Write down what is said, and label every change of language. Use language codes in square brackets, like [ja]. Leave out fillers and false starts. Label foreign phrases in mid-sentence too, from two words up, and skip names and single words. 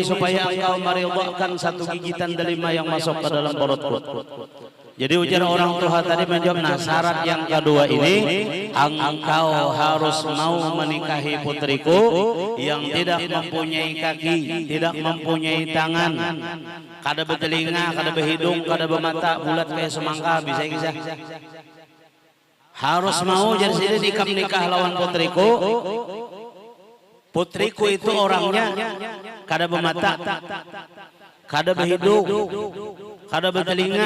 [bjn] Supaya engkau meridhakan 1 gigitan delima yang masuk ke dalam perutku. Jadi ujar orang tua tadi menjawab, nah syarat yang kedua ini, engkau harus mau menikahi putriku yang tidak mempunyai kaki, tidak mempunyai tangan, kada bertelinga, kada berhidung, kada bermata, bulat kayak semangka, bisa kisah. Harus mau jadi sini nikah lawan putriku. Putriku itu orangnya kada bermata, kada berhidung, kada bertelinga.